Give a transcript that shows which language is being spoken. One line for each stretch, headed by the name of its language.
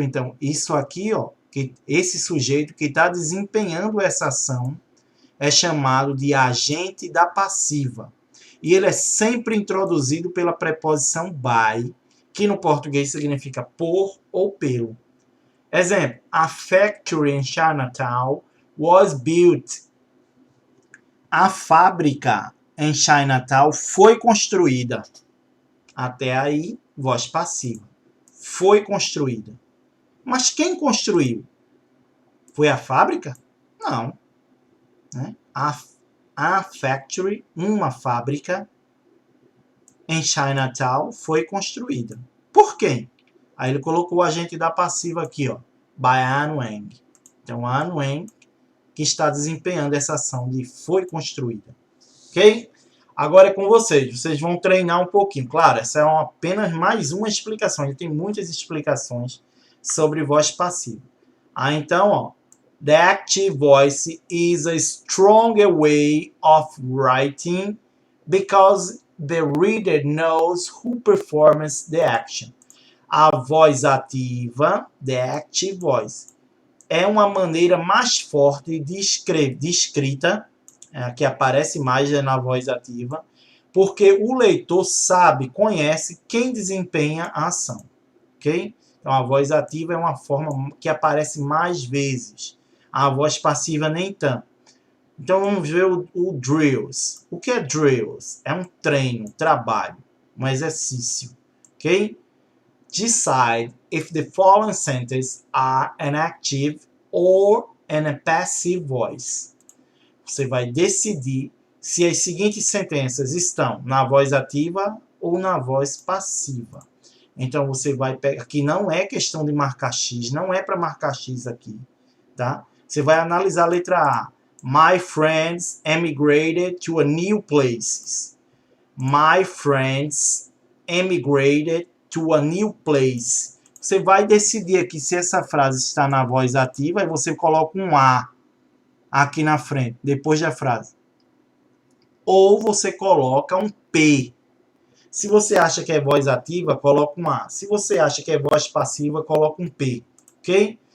Portuguese: Então isso aqui, ó, que esse sujeito que está desempenhando essa ação é chamado de agente da passiva. E ele é sempre introduzido pela preposição by, que no português significa por ou pelo.
English: Exemplo, a factory in Chinatown was built.
Portuguese: A fábrica em Chinatown foi construída. Até aí, voz passiva. Foi construída. Mas quem construiu? Foi a fábrica? Não. Né? A factory, uma fábrica, em Chinatown foi construída. Por quem? Aí ele colocou o agente da passiva aqui, ó, by An Wang. Então, An Wang que está desempenhando essa ação de foi construída. Ok? Agora é com vocês. Vocês vão treinar um pouquinho. Claro, essa é apenas mais uma explicação. Ele tem muitas explicações sobre voz passiva. Então, ó,
English: the active voice is a stronger way of writing because the reader knows who performs the action.
Portuguese: A voz ativa,
English: the active voice,
Portuguese: é uma maneira mais forte de escrita, que aparece mais na voz ativa, porque o leitor sabe, conhece quem desempenha a ação. Ok? Então, a voz ativa é uma forma que aparece mais vezes. A voz passiva nem tanto. Então, vamos ver o drills. O que é drills? É um treino, trabalho, um exercício. Ok?
English: Decide if the following sentences are an active or a passive voice.
Portuguese: Você vai decidir se as seguintes sentenças estão na voz ativa ou na voz passiva. Então, você vai pegar... Aqui não é questão de marcar X, não é para marcar X aqui, tá? Você vai analisar a letra A.
English: My friends emigrated to a new place. My friends emigrated to a new place.
Portuguese: Você vai decidir aqui se essa frase está na voz ativa e você coloca um A aqui na frente, depois da frase. Ou você coloca um P. Se você acha que é voz ativa, coloca um A. Se você acha que é voz passiva, coloca um P. Ok?